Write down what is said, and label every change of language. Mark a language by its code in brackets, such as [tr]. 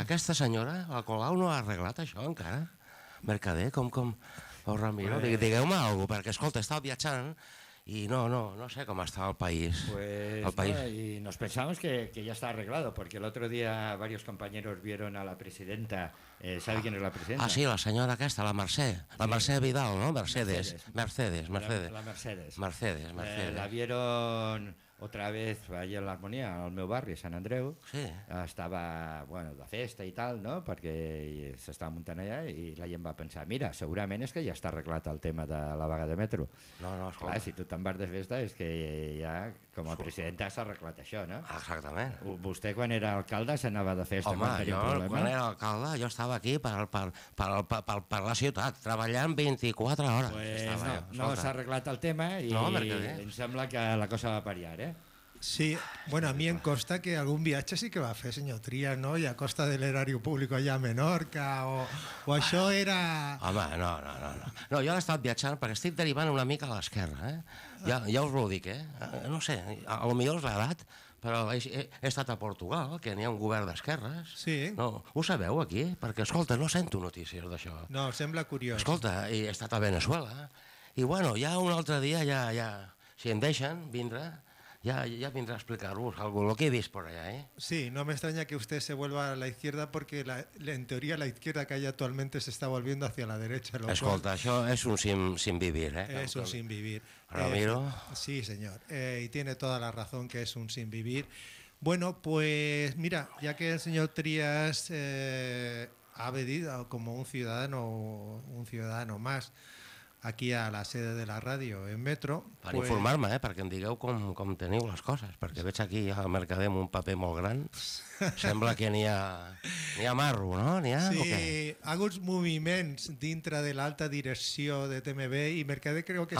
[ca] ¿Aquesta senyora, el Colau, no ha arreglat això encara? Mercader, com... Oh, Ramiro, digueu-me algo, perquè, escolta, he estat viatjant i no sé com està el país. [es] Pues, el país. Y nos pensamos que ya está arreglado, porque el otro día varios compañeros vieron a la presidenta. ¿Sabe quién es la presidenta? [ca] Ah, sí, la senyora aquesta, la Mercè. [es] La Mercè Vidal, ¿no? Mercedes. Mercedes. La Mercedes. La vieron... otra vez allí en l'Harmonia, [ca] al meu barri, [es] Sant Andreu, sí. [ca] Estava, bueno, de festa i tal, no? Perquè s'estava muntant allà i la gent va pensar, mira, segurament és que ja està arreglat el tema de la vaga de metro. No, clar, si tu te'n vas de festa és que ja, com a presidenta, s'ha arreglat això, no? Exactament. Vostè, quan era alcalde, s'anava de festa. Home, jo, quan era alcalde, jo estava aquí per la ciutat, treballant 24 hores. Pues no s'ha arreglat el tema i no, em sembla que la cosa va variar. [es] Sí, bueno, a mí en costa que algún viaje sí que va a hacer, señor Trias, ¿no? Y a costa del erario público allá a Menorca o eso era... Home, no, yo he estado viajando porque estoy derivando [ca] una mica [es] a la izquierda, ¿eh? Ya os lo digo, ¿eh? No sé, a lo mejor es la edad, pero he estado a Portugal, [ca] que n'hi ha un govern d'esquerres. [es] Sí. [ca] No, ho sabeu aquí? Perquè, escolta, no sento notícies d'això. No, sembla curiós. Escolta, he estat a Venezuela i, bueno, ja un altre dia ja si em deixen vindre... [es] Ya vendré a explicaros algo, lo que he visto por allá, ¿eh? Sí, no me extraña que usted se vuelva a la izquierda porque en teoría la izquierda que hay actualmente se está volviendo hacia la derecha. Escolta, eso es un sin vivir, ¿eh? Es un sin vivir. Ramiro. Sí, señor. Y tiene toda la razón que es un sin vivir. Bueno, pues mira, ya que el señor Trias ha venido como un ciudadano más... aquí a la sede de la ràdio, en metro... [ca] Per informar-me, perquè em digueu com teniu les coses, perquè veig aquí al Mercader amb un paper molt gran, sembla que n'hi ha, N'hi ha marro, no? N'hi ha, sí, o què? Alguns moviments dintre de l'alta direcció de TMB i Mercader, crec que...